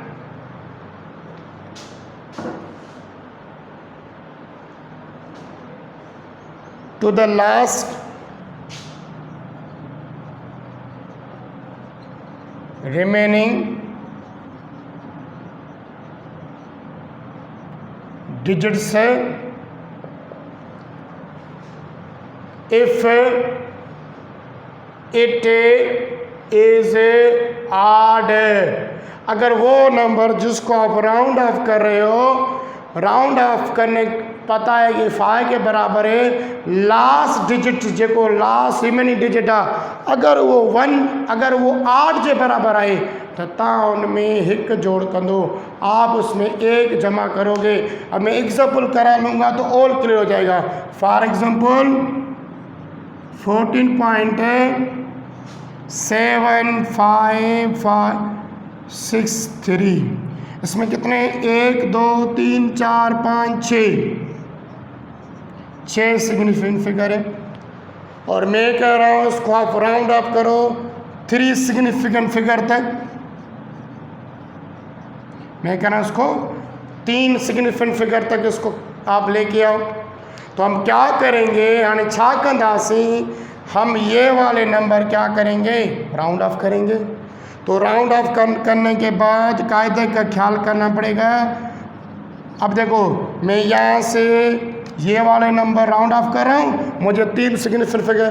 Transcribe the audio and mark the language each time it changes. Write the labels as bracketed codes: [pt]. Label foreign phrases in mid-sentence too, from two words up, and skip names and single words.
[en] to the last remaining digits if it is odd। [hi] अगर वो नंबर जिसको आप [en] round off [hi] कर रहे हो, [en] round off [hi] करने पता है कि 5 के बराबर है, [en] last digit [hi] जेको [en] last remaining digit [hi] आहे, अगर वो 8 के बराबर है तो तव्हां उनमें 1 जोड़ कंदो, आप उसमें 1 जमा करोगे। अब मैं एग्जाम्पल करा लूँगा तो [en] all clear [hi] हो जाएगा। [en] for example [hi] 14.75563, इसमें कितने? 1 2 3 4 5 6 [en] significant figure [hi] है। और मैं कह रहा हूँ इसको आप [en] round off [hi] करो 3 [en] significant figure [hi] तक। मैं कह रहा हूँ इसको 3 [en] significant figure [hi] तक इसको आप लेके आओ। तो हम क्या करेंगे, यानी [sd] छा कंदासीं, [hi] हम ये वाले नंबर क्या करेंगे? [en] round off [hi] करेंगे। तो [en] round off [hi] करने के बाद कायदे का ख्याल करना पड़ेगा। अब देखो मैं यहाँ से ये वाले नंबर [en] round off [hi] कर रहा हूँ, मुझे 3 [en] significant figure.